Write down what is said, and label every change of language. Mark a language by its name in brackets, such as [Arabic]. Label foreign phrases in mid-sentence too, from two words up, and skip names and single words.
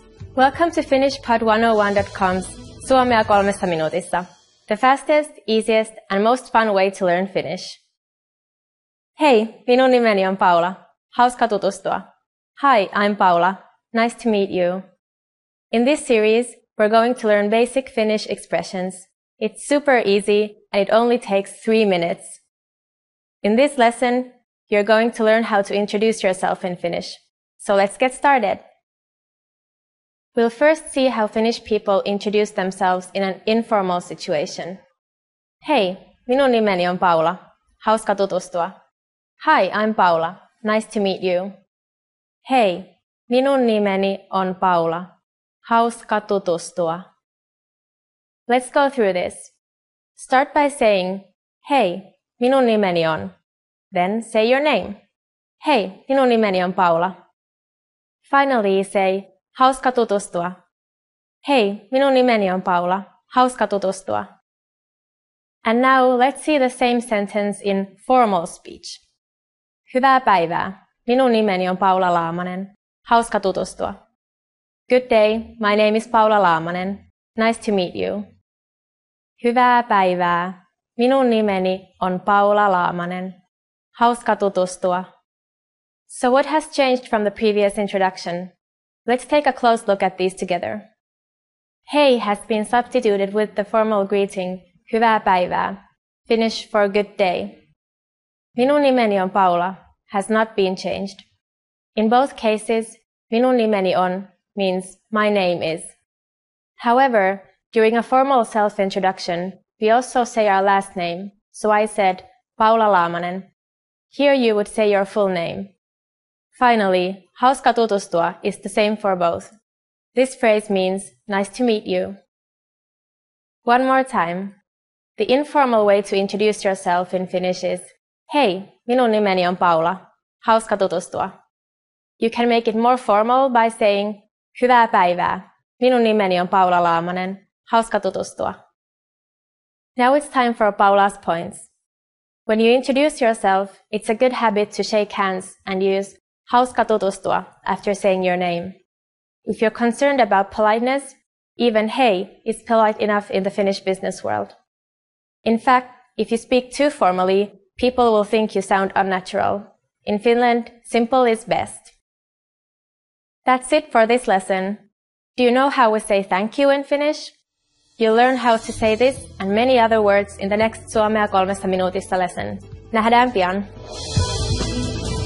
[English] Welcome to FinishPod101.com's Suomea 3 minuutissa, the fastest, easiest and most fun way to learn Finnish. [Finnish] Hei, minun nimeni on Paula. Hauska tutustua. [English] Hi, I'm Paula. Nice to meet you. In this series, we're going to learn basic Finnish expressions. It's super easy and it only takes 3 minutes. In this lesson, you're going to learn how to introduce yourself in Finnish. So let's get started. We'll first see how Finnish people introduce themselves in an informal situation. [Finnish] Hei, minun nimeni on Paula. Hauska tutustua. [English] Hi, I'm Paula. Nice to meet you. [Finnish] Hei, minun nimeni on Paula. Hauska tutustua. [English] Let's go through this. Start by saying, [Finnish] Hei, minun nimeni on. [English] Then say your name. [Finnish] Hei, minun nimeni on Paula. [English] Finally say, [Finnish] Hauska tutustua. Hei, minun nimeni on Paula. Hauska tutustua. [English] And now let's see the same sentence in formal speech. [Finnish] Hyvää päivää. Minun nimeni on Paula Laamanen. Hauska tutustua. [English] Good day. My name is Paula Laamanen. Nice to meet you. [Finnish] Hyvää päivää. Minun nimeni on Paula Laamanen. Hauska tutustua. [English] So what has changed from the previous introduction? Let's take a close look at these together. Hei has been substituted with the formal greeting, [Finnish] hyvää päivää, [English] Finnish for good day. [Finnish] Minun nimeni on Paula [English] has not been changed. In both cases, [Finnish] minun nimeni on [English] means my name is. However, during a formal self-introduction, we also say our last name, so I said Paula Laamanen. Here you would say your full name. Finally, [Finnish] hauska tutustua [English] is the same for both. This phrase means nice to meet you. One more time. The informal way to introduce yourself in Finnish is [Finnish] Hei, minun nimeni on Paula. Hauska tutustua. [English] You can make it more formal by saying [Finnish] hyvää päivää. Minun nimeni on Paula Laamanen. Hauska tutustua. [English] Now it's time for Paula's points. When you introduce yourself, it's a good habit to shake hands and use [Finnish] hauska tutustua [English] after saying your name. If you're concerned about politeness, even hei is polite enough in the Finnish business world. In fact, if you speak too formally, people will think you sound unnatural. In Finland, simple is best. That's it for this lesson. Do you know how we say thank you in Finnish? You'll learn how to say this and many other words in the next Suomea 3 minuutissa lesson. [Finnish] Nähdään pian!